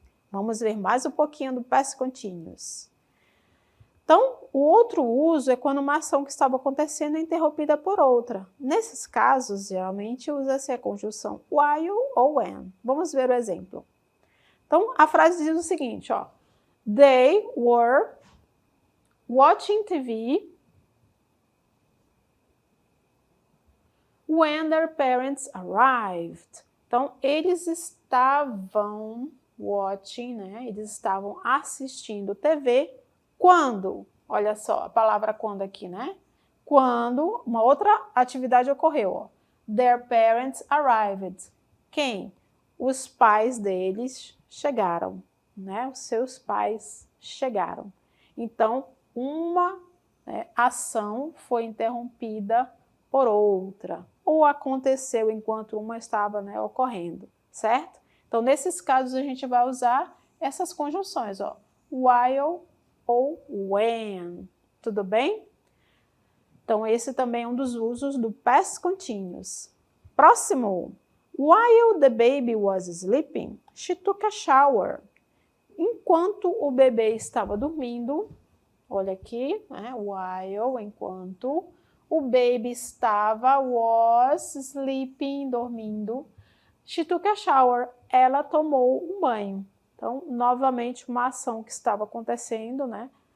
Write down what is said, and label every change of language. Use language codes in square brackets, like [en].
[pt] Vamos ver mais um pouquinho do past continuous. Então, o outro uso é quando uma ação que estava acontecendo é interrompida por outra. Nesses casos, geralmente usa-se a conjunção while ou when. Vamos ver o exemplo. Então, a frase diz o seguinte, ó. [en] They were watching TV when their parents arrived. [pt] Então, eles estavam watching, né? Eles estavam assistindo TV quando? Olha só, a palavra quando aqui, né? Quando uma outra atividade ocorreu, ó. [en] Their parents arrived. [pt] Quem? Os pais deles chegaram, né? Os seus pais chegaram. Então, uma ação foi interrompida por outra, ou aconteceu enquanto uma estava, né, ocorrendo, certo? Então, nesses casos, a gente vai usar essas conjunções, ó, while ou when, tudo bem? Então, esse também é um dos usos do past continuous. Próximo. [en] While the baby was sleeping, she took a shower. [pt] Enquanto o bebê estava dormindo, olha aqui, né? While, enquanto o baby estava, [en] was sleeping, [pt] dormindo, [en] she took a shower, [pt] ela tomou um banho. Então, novamente, uma ação que estava acontecendo, né?